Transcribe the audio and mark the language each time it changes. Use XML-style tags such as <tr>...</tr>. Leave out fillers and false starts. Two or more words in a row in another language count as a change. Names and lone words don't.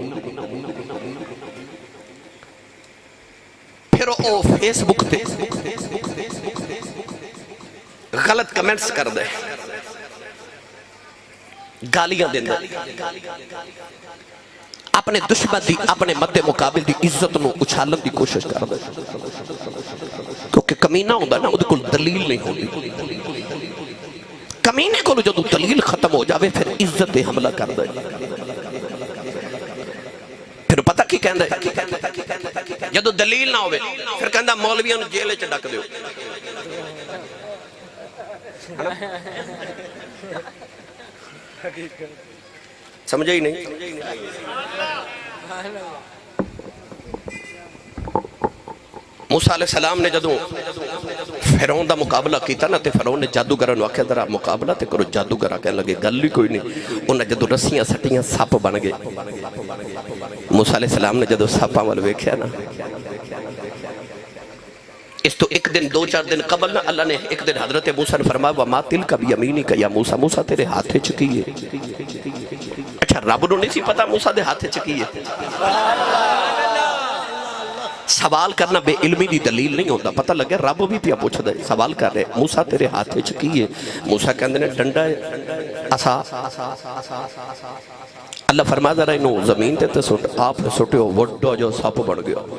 <pa>پھر او فیس بک تے غلط کمنٹس کر دے گالیاں دیندہ اپنے دشمن دی اپنے مد مقابل دی عزت نو اچھالن دی کوشش کر دے کیونکہ کمینہ ہوندہ نا وہ کوئی دلیل نہیں ہوندی کمینے کو جدو دلیل ختم ہو جاوے پھر عزت حملہ کر دے پھر پتہ کی کہندا جدو دلیل نہ ہوئے پھر کہندا مولویوں نے جیل وچ ڈک دیو سمجھے ہی نہیں موسیٰ</pa> <ar>علیہ السلام</ar> <pa>نے جدو فرعون دا مقابلہ کیتا نا تے فرعون نے جادوگرہ نو آکھیا ذرا مقابلہ تے کرو جادوگرہ کہنے لگے گل ہی کوئی نہیں انہیں جدو رسیاں سٹیاں سپ بن گئے موسیٰ</pa> <ar>علیہ السلام</ar> <pa>نے جدو سپاں وال ویکھیا نا اس تو ایک دن 2-4 دن قبل نا اللہ نے ایک دن حضرت موسیٰ نے فرمایا</pa> <ar>وَمَا تِلْكَ بِيَمِينِكَ یا موسیٰ</ar> <pa>موسیٰ تیرے ہاتھے چکیے اچھا رب نو نہیں سی پتا موسیٰ دے ہاتھے چکیے سوال کرنا بے علمی دی دلیل نہیں ہوتا پتہ لگے رب بھی پیا پوچھ دے سوال کر رہے موسیٰ تیرے ہاتھے چکیے موسیٰ کہندے نے ڈنڈا ہے اسا اللہ فرما ذرا انہوں زمین تے سٹ آپ نے سٹے ہو وڈا جو سپ بڑھ گیا</pa>